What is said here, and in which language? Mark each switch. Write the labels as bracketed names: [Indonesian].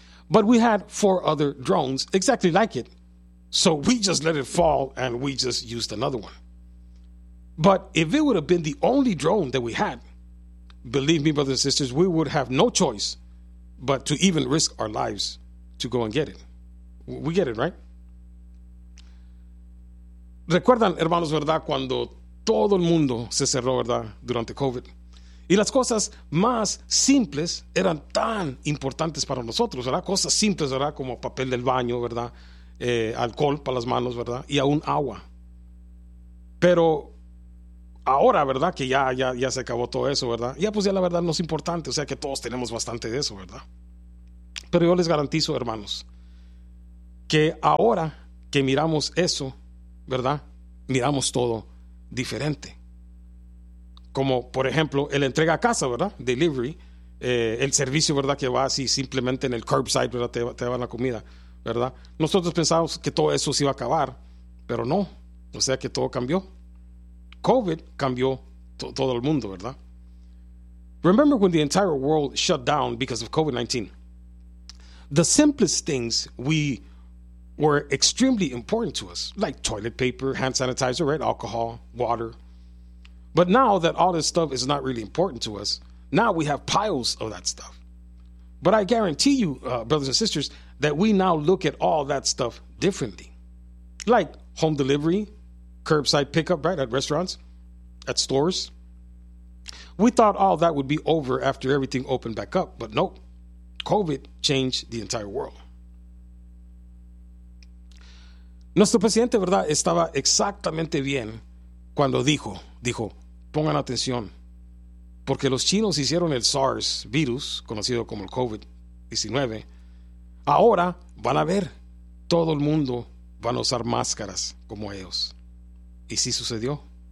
[English] But we had 4 other drones exactly like it, so we just let it fall and we just used another one. But if it would have been the only drone that we had, believe me, brothers and sisters, we would have no choice but to even risk our lives to go and get it. We get it, right? [Spanish] Recuerdan, hermanos, ¿verdad?, cuando todo el mundo se cerró, ¿verdad?, durante COVID. Y las cosas más simples eran tan importantes para nosotros, ¿verdad? Cosas simples, ¿verdad?, como papel del baño, ¿verdad?, alcohol para las manos, ¿verdad?, y aún agua. Pero ahora, ¿verdad?, que ya se acabó todo eso, ¿verdad?, ya pues ya la verdad no es importante, o sea que todos tenemos bastante de eso, ¿verdad? Pero yo les garantizo, hermanos, que ahora que miramos eso ¿verdad? Miramos todo diferente. Como, por ejemplo, el entrega a casa, ¿verdad? Delivery. El servicio, ¿verdad? Que va así simplemente en el curbside, ¿verdad? Te van la comida, ¿verdad? Nosotros pensamos que todo eso se iba a acabar, pero no. O sea que todo cambió. COVID cambió todo el mundo, ¿verdad? [English] Remember when the entire world shut down because of COVID-19? The simplest things were extremely important to us, like toilet paper, hand sanitizer, right? Alcohol, water. But now that all this stuff is not really important to us, now we have piles of that stuff. But I guarantee you, brothers and sisters, that we now look at all that stuff differently. Like home delivery, curbside pickup, right, at restaurants, at stores. We thought all that would be over after everything opened back up, but nope. COVID changed the entire world. [Spanish] Nuestro presidente, ¿verdad?, estaba exactamente bien cuando dijo, pongan atención, porque los chinos hicieron el SARS virus, conocido como el COVID-19, ahora van a ver, todo el mundo van a usar máscaras como ellos. Y sí sucedió.